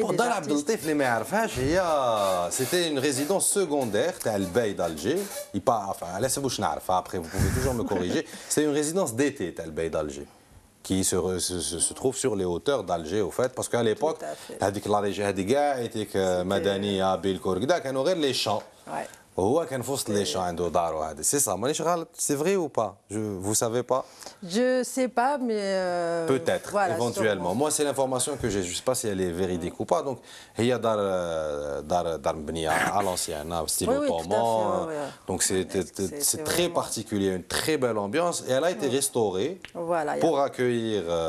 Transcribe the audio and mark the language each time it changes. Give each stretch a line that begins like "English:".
French: Pour Dar Abdel Latif, les c'était une résidence secondaire
Arabic: تاع الباي
French: d'Alger.
Arabic: على حسب واش نعرف.
French: Après, vous pouvez toujours me corriger. C'est une résidence d'été
Arabic: تاع الباي
French: d'Alger qui se trouve sur les hauteurs d'Alger au fait parce qu'à l'époque
Arabic: هذيك لا ريجي هذه كاع هذيك مدنيه بالكور كذا كانوا غير لي شان. هو كان في وسط لي شان عنده دارو هذا.
French: C'est ça.
Arabic: مانيش غلط.
French: C'est vrai ou pas? Vous savez pas? Je sais pas, mais peut-être, voilà, éventuellement. Moi, c'est l'information que j'ai. Je sais pas si elle est véridique ou pas. Donc, il y a dar mbnia à l'ancienne, style ottoman. Donc, c'est très particulier, une très belle ambiance, et elle a été restaurée pour accueillir